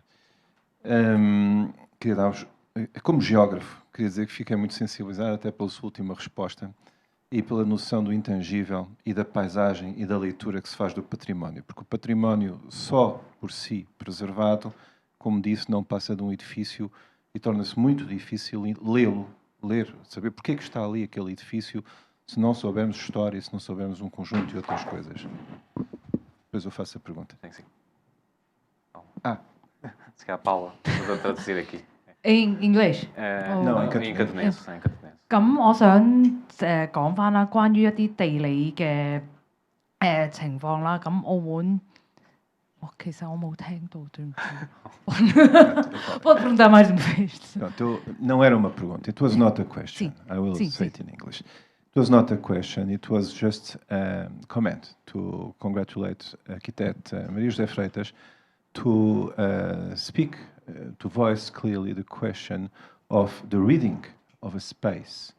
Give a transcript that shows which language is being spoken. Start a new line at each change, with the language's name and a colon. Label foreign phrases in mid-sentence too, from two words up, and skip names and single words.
Portuguese: Queria dar-vos, como geógrafo, queria dizer que fiquei muito sensibilizado até pela sua última resposta e pela noção do intangível e da paisagem e da leitura que se faz do património, porque o património só por si preservado, como disse, não passa de um edifício e torna-se muito difícil ler, saber porque é que está ali aquele edifício, se não soubermos história, se não soubermos um conjunto de outras coisas. Depois eu faço a pergunta. Sim. Se calhar a Paula, vou traduzir aqui.
English: In English?
Portuguese: Não, em cantonês.
Cantonese: 咁我想講翻啦，關於一啲地理嘅情況啦。咁澳門，其實我冇聽到，對唔住。
Portuguese: Pode perguntar mais uma vez. Pronto, não era uma pergunta.
English: It was not a question. I will say it in English. It was not a question. It was just a comment to congratulate architect Maria José Freitas to speak, to voice clearly the question of the reading of a space.